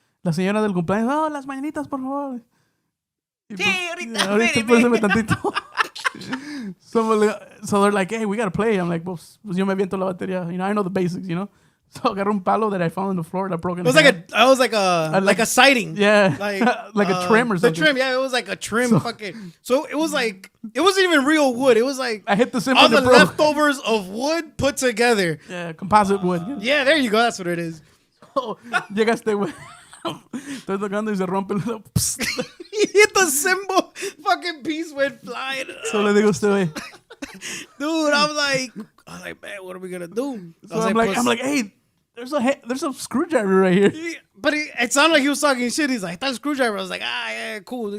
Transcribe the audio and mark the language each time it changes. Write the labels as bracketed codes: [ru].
[es] La señora del cumpleaños, oh, las mañanitas, por favor. Y Sí, pues, ahorita, pásame tantito. [en] So they're like, hey, we gotta play. I'm like, [es] pues yo me aviento la batería. [en] You know, I know the basics, you know. So [es] agarré un palo [en] that I found on the floor that broke in It was like a sighting. Yeah. Like a trim or something. The trim, yeah, it was like a trim fucking. So it was like, it wasn't even real wood. It was like I hit the cymbal all the that broke. leftovers of wood put together. Yeah, composite wood. Yeah, there you go. That's what it is. [es] So, llega este güey. Estoy tocando y se rompe el... [en] He hit the cymbal. Fucking piece went flying. [es] So le digo a este güey. [en] Dude, I'm like, man, what are we gonna do? So I'm like, hey, there's a screwdriver right here. But it sounded like he was talking shit. He's like, that screwdriver. I was like, yeah, cool.